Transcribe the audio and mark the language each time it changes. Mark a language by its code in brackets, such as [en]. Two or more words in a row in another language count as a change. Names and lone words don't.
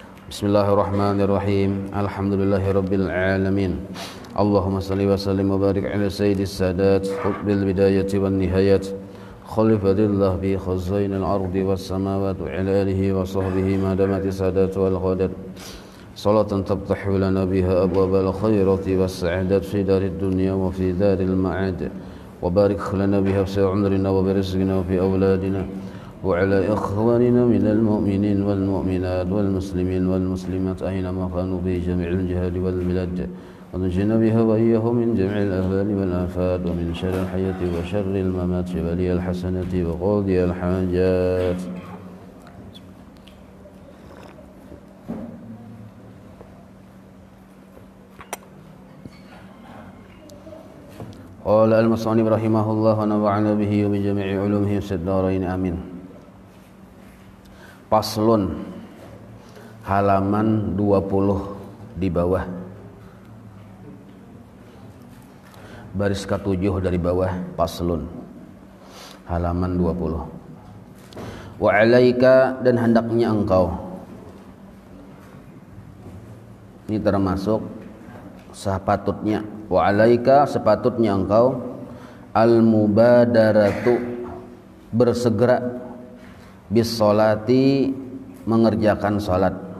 [ar] بسم الله الرحمن الرحيم. الحمد لله رب العالمين. اللهم صل وسلم وبارك على سيد السادات قطب البداية والنهاية خليفة الله بخزائن الأرض والسماوات وعلى آله وصحبه ما دامت السادات والغدات صلاة تفتح لنا بها أبواب الخيرات والسعادات في دار الدنيا وفي دار المعاد وبارك لنا بها في عمرنا وبرزقنا وفي أولادنا وعلى إخواننا من المؤمنين والمؤمنات والمسلمين والمسلمات أينما كانوا في جميع الجهاد والبلاد ونجنا بها وإياهم من جميع الأهوال والآفات ومن شر الحياة وشر الممات ولي الحسنة وقاضي الحاجات. قال المصنف رحمه الله ونفعنا به وبجميع علومه في الدارين آمين. [id] Paslun halaman 20 di bawah, baris ke-7 dari bawah, paslun halaman 20. [ar] وعليك, [id] dan hendaknya engkau, ini termasuk sepatutnya, [ar] وعليك [id] sepatutnya engkau, [ar] المبادرة [id] bersegera, [ar] بالصلاة [id] mengerjakan sholat.